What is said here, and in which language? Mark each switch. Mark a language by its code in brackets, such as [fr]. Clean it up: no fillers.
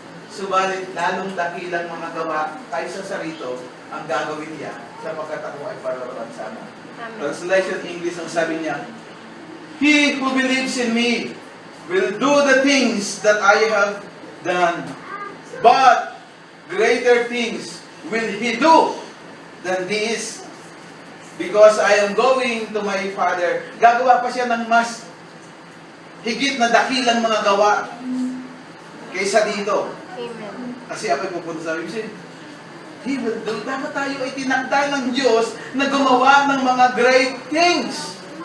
[tl] Subalit, lalong dakilang mga gawa kaysa sa rito ang gagawin niya sapagkat ako ay pararan sana. Amen. Translation English ang sabi niya, [en] He who believes in me will do the things that I have done. But greater things will He do than this, because I am going to my Father. [tl] Gagawa pa siya ng mas higit na dakilang mga gawa kaysa dito. Amen. Kasi ako'y pupunta sa ibig. [en] He will do. [tl] Dapat tayo ay tinakda ng Diyos na gumawa ng mga great things.